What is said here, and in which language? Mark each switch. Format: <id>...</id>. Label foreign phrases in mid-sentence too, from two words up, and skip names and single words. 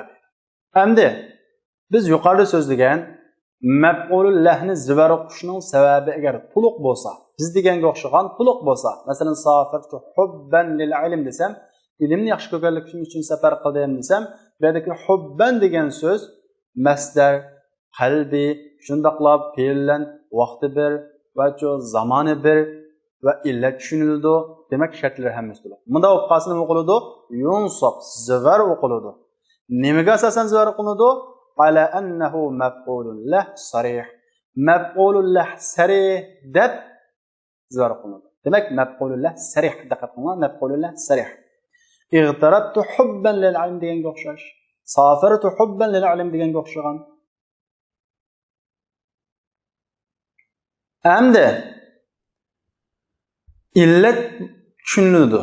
<uz>Endi biz yuqorida so'zlagan maf'ulul lahni zir o'qishning sababi agar to'liq bo'lsa, biz deganga o'xshagan to'liq bo'lsa, masalan,</uz> <ar>سافرت حبا للعلم</ar> <uz>desam, ilmni yaxshi ko'rganlik uchun safar qildim desam, bu yerdagi hubban degan so'z masdar, qalbi, shundoqlab fe'llan vaqti bir va zamoni bir va illat tushunildi. Demak, shartlar hammasi to'liq. Bunda o'qasini nima o'qiladi? Yunsab, zir o'qiladi. Nimaga asosan zir o'qiladi?</uz> <ar>على أنه مفعول له صريح. مفعول له صريح</ar> <uz>deb zir o'qiladi. Demak,</uz> <ar>مفعول له صريح,</ar> <uz>diqqat qiling,</uz> <ar>مفعول له صريح. اغتربت حبا للعلم</ar> <uz>deganga o'xshash.</uz> <ar>سافرت حبا للعلم</ar> <uz>deganga o'xshagan. Endi illat tushuniladi.</uz>